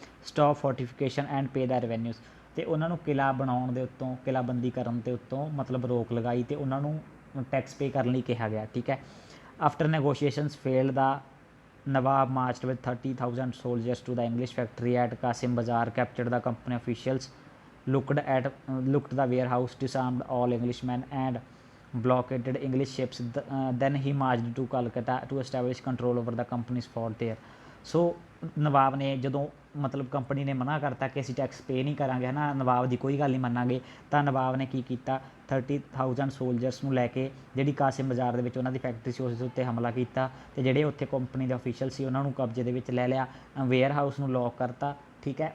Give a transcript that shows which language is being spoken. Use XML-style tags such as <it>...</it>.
<en>Stop fortification and pay the revenues.</en> <pa>ਅਤੇ ਉਹਨਾਂ ਨੂੰ ਕਿਲ੍ਹਾ ਬਣਾਉਣ ਦੇ ਉੱਤੋਂ, ਕਿਲ੍ਹਾਬੰਦੀ ਕਰਨ ਦੇ ਉੱਤੋਂ ਮਤਲਬ ਰੋਕ ਲਗਾਈ ਅਤੇ ਉਹਨਾਂ ਨੂੰ ਟੈਕਸ ਪੇ ਕਰਨ ਲਈ ਕਿਹਾ ਗਿਆ, ਠੀਕ ਹੈ।</pa> <en>After negotiations failed the Nawab marched with 30,000 soldiers to the English factory at Kasim Bazar, captured the company officials, looked the warehouse, disarmed all Englishmen and blockaded English ships. Then he marched to Calcutta to establish control over the company's fort there.</en> <pa>ਸੋ ਨਵਾਬ ਨੇ ਜਦੋਂ ਮਤਲਬ company ਨੇ ਮਨਾ ਕਰਤਾ ਕਿ ਅਸੀਂ tax pay ਨਹੀਂ ਕਰਾਂਗੇ, ਹੈ ਨਾ, ਨਵਾਬ ਦੀ ਕੋਈ ਗੱਲ ਨਹੀਂ ਮੰਨਾਂਗੇ, ਤਾਂ ਨਵਾਬ ਨੇ ਕੀ ਕੀਤਾ, 30,000 ਸੋਲਜਰਸ ਨੂੰ ਲੈ ਕੇ ਜਿਹੜੀ ਕਾਸਿਮ ਬਾਜ਼ਾਰ ਦੇ ਵਿੱਚ ਉਹਨਾਂ ਦੀ ਫੈਕਟਰੀ ਸੀ ਉਸ ਦੇ ਉੱਤੇ ਹਮਲਾ ਕੀਤਾ ਅਤੇ ਜਿਹੜੇ ਉੱਥੇ ਕੰਪਨੀ ਦੇ ਅਫੀਸ਼ੀਅਲ ਸੀ ਉਹਨਾਂ ਨੂੰ ਕਬਜ਼ੇ ਦੇ ਵਿੱਚ ਲੈ ਲਿਆ, ਵੇਅਰ ਹਾਊਸ ਨੂੰ ਲੌਕ ਕਰਤਾ, ਠੀਕ ਹੈ।</pa>